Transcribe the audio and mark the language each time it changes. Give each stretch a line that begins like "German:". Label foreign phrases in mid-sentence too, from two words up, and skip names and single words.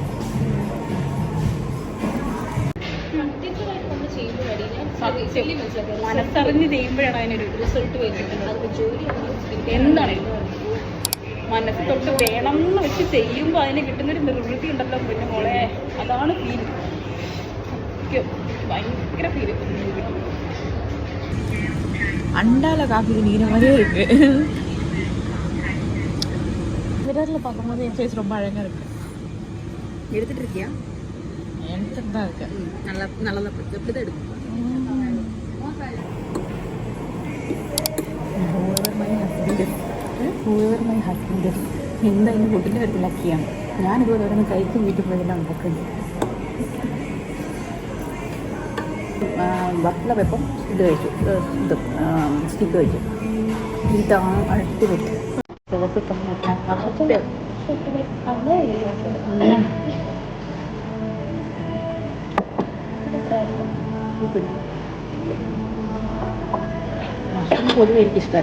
Malayalam: മനസ്സറിഞ്ഞ് ചെയ്യുമ്പോഴാണ് അതിനൊരു റിസൾട്ട് വരുന്നത്. എന്താണ് മനസ്സ് തൊട്ട് വേണം എന്ന് വെച്ച് ചെയ്യുമ്പോൾ അതിന് കിട്ടുന്നൊരു നിർവൃത്തി ഉണ്ടല്ലോ പിന്നെ മോളെ, അതാണ് ഫീൽ. ഭയങ്കര ഫീല്.
Tamil: அண்டால காஃபி குடிக்கிற மாதிரியே இருக்கு. விரலில் பார்க்கும்போது என் ஃபேஸ் ரொம்ப அழகாக இருக்கு. எடுத்துட்டு இருக்கியா? எடுத்துட்டு தான் இருக்கு. நல்லா நல்லா எப்படி தான் எடுக்கும்.
English: whoever my husband is,
Malayalam: എന്തായാലും ഫുഡിൻ്റെ ഒരു ലക്കിയാണ്. ഞാനിതുപോലെ ഓരോന്ന് കഴിക്കും വീട്ടിൽ പോയതെല്ലാം ഉണ്ടാക്കുന്നത്. ബട്ടലപ്പം ഇത് കഴിച്ചു, ഇത് സ്റ്റിക്ക് കഴിച്ചു. ഇതാണ് അടിപൊളി സോസ്. മഷ്റൂം പൊതുവെ എനിക്കിഷ്ടമല്ല.